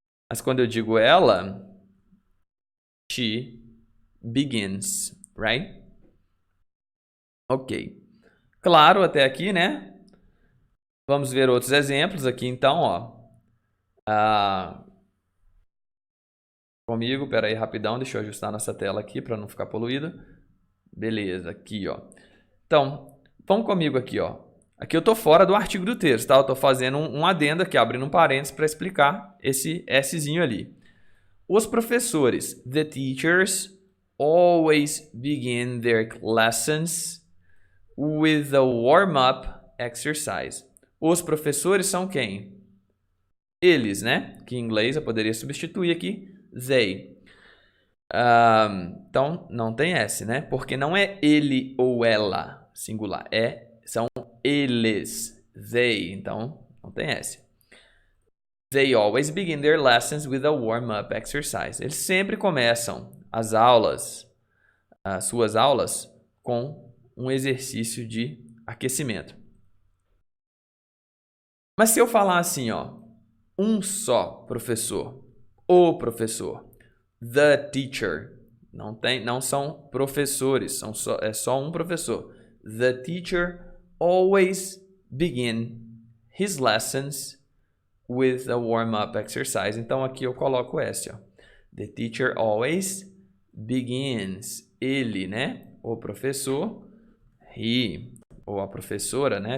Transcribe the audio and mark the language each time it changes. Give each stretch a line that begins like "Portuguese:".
Portuguese: Mas quando eu digo ela,
English: she begins, right?
Portuguese: Ok. Claro, até aqui, né? Vamos ver outros exemplos aqui, então, ó. Comigo, pera aí, rapidão, deixa eu ajustar nossa tela aqui para não ficar poluída. Beleza, aqui, ó. Então, vamos comigo aqui, ó. Aqui eu tô fora do artigo do texto, tá? Eu tô fazendo um adendo aqui, abrindo um parênteses para explicar esse Szinho ali. Os professores,
English: the teachers, always begin their lessons with a warm-up exercise.
Portuguese: Os professores são quem? Eles, né? Que em inglês eu poderia substituir aqui, they. Então, não tem S, né? Porque não é ele ou ela, singular. São eles, they. Então, não tem S.
English: They always begin their lessons with a warm-up exercise.
Portuguese: Eles sempre começam as suas aulas, com um exercício de aquecimento. Mas se eu falar assim, ó, um só professor, o professor,
English: the teacher,
Portuguese: não são professores, é só um professor.
English: The teacher always begin his lessons with a warm-up exercise.
Portuguese: Então aqui eu coloco S, ó.
English: The teacher always begins.
Portuguese: Ele, né? O professor, he, ou a professora, né?